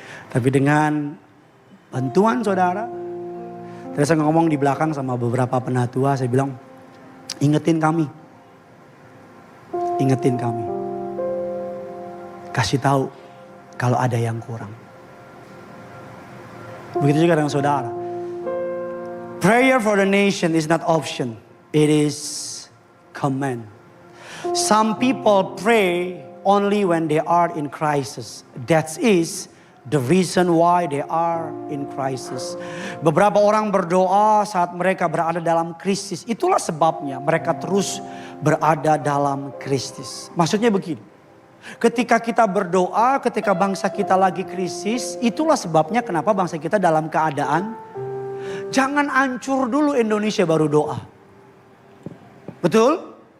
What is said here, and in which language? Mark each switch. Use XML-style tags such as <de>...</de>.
<id>Tapi dengan bantuan saudara. Tadi saya ngomong di belakang sama beberapa penatua. Saya bilang, ingetin kami. Ingetin kami. Kasih tahu kalau ada yang kurang. Begitu juga dengan saudara.</id> <en>Prayer for the nation is not option. It is command. Some people pray only when they are in crisis. That is the reason why they are in crisis.</en> <id>Beberapa orang berdoa saat mereka berada dalam krisis. Itulah sebabnya mereka terus berada dalam krisis. Maksudnya begini. Ketika kita berdoa, ketika bangsa kita lagi krisis, itulah sebabnya kenapa bangsa kita dalam keadaan jangan hancur dulu Indonesia baru doa. Betul?</id>